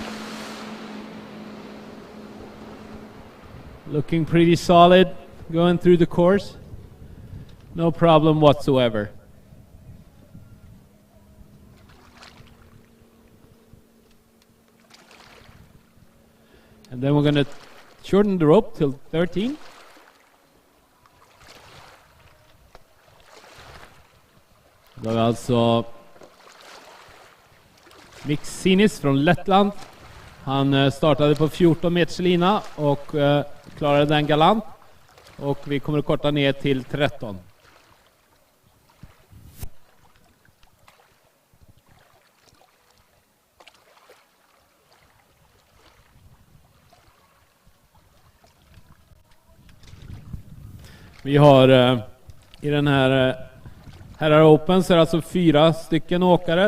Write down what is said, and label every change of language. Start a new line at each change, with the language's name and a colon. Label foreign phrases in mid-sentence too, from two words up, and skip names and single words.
English: Looking pretty solid going through the course. No problem whatsoever. And then we're going to shorten the rope till 13.
Swedish: Da har vi altså Miksinis från Lettland. Han startade på 14 meters lina och klarade den galant. Och vi kommer att korta ner till 13. Vi har i den här Herrar Open så är det alltså 4 stycken åkare.